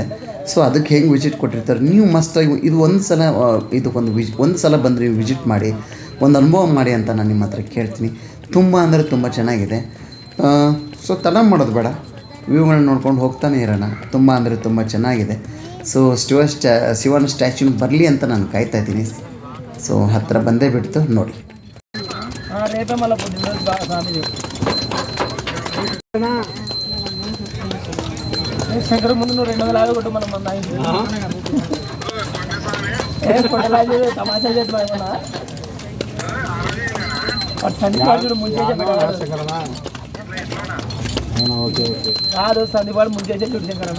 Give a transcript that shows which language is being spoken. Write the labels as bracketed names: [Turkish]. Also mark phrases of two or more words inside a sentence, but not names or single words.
[Kannada] ಸೊ ಅದಕ್ಕೆ ಹೆಂಗೆ ವಿಸಿಟ್ ಕೊಟ್ಟಿರ್ತಾರೆ, ನೀವು ಮಸ್ಟಾಗಿ ಇದು ಒಂದು ಸಲ ಒಂದು ಸಲ ಬಂದು ನೀವು ವಿಸಿಟ್ ಮಾಡಿ, ಒಂದು ಅನುಭವ ಮಾಡಿ ಅಂತ ನಾನು ನಿಮ್ಮ ಹತ್ರ ಕೇಳ್ತೀನಿ. ತುಂಬ ಅಂದರೆ ತುಂಬ ಚೆನ್ನಾಗಿದೆ. ಸೊ ತಡ ಮಾಡೋದು ಬೇಡ, ವ್ಯೂಗಳನ್ನ ನೋಡ್ಕೊಂಡು ಹೋಗ್ತಾನೆ ಇರೋಣ. ತುಂಬ ಅಂದರೆ ತುಂಬ ಚೆನ್ನಾಗಿದೆ. ಸೊ ಶಿವನ ಸ್ಟ್ಯಾಚ್ಯೂನ ಬರಲಿ ಅಂತ ನಾನು ಕಾಯ್ತಾ ಇದ್ದೀನಿ. ಸೊ ಹತ್ತಿರ ಬಂದೇ ಬಿಡ್ತು ನೋಡಿ. [Telugu] శంకర ముందు నువ్వు 200 కొట్టు మనం తమాషా చేద్దామన్నా సందీపాడు ముంచేసే కాదు, సందీపాడు ముంచేసే చూడు శంకరన్న.